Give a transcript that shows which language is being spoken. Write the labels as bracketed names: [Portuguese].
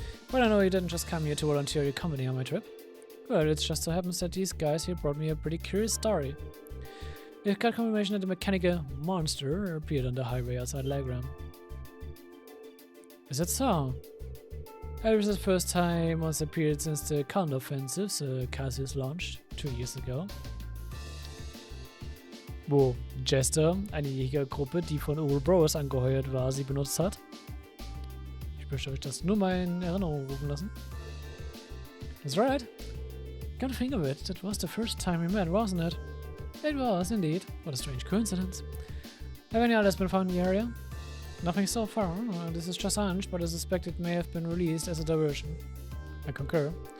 [English] But I know you didn't just come here to volunteer your company on my trip. Well, it just so happens that these guys here brought me a pretty curious story. They've got confirmation that the mechanical monster appeared on the highway outside Legram. Is that so? It was the first time monster appeared since the counter-offensives Cassius launched 2 years ago. [German] Wo Jester, eine Jägergruppe, die von Ouroboros angeheuert war, sie benutzt hat. Ich möchte euch das nur mal in Erinnerung rufen lassen. [English] That's right. Come to think of it, that was the first time we met, wasn't it? It was, indeed. What a strange coincidence. Have any others been found in the area? Nothing so far. This is just a hunch, but I suspect it may have been released as a diversion. I concur.